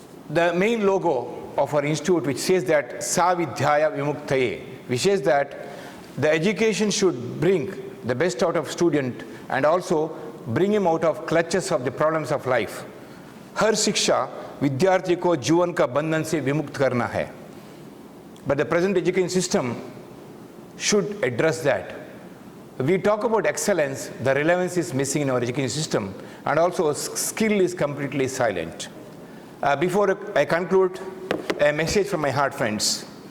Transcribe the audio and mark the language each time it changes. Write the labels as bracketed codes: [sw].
[en] The main logo of our institute, which says that Sa Vidhyaya Vimuktaye, which says that the education should bring the best out of student and also bring him out of clutches of the problems of life. [hi] हर शिक्षा विद्यार्थी को जीवन का बंधन से विमुक्त करना है. [en] But the present education system should address that. We talk about excellence, the relevance is missing in our education system, and also skill is completely silent. Before I conclude, a message from my heart, friends.